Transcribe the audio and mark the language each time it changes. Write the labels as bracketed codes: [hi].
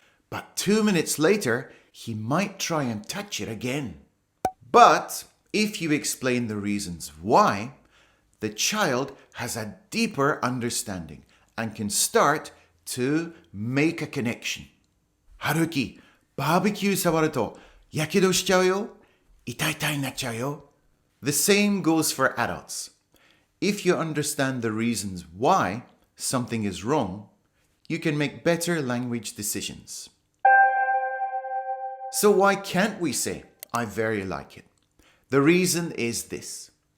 [en] But 2 minutes later, he might try and touch it again. But if you explain the reasons why, the child has a deeper understanding and can start to make a connection. [ja] Haruki, barbecue 触るとやけどしちゃうよ。痛い痛いになっちゃうよ。 [en] The same goes for adults. If you understand the reasons why something is wrong, you can make better language decisions. So why can't we say, I very like it? The reason is this.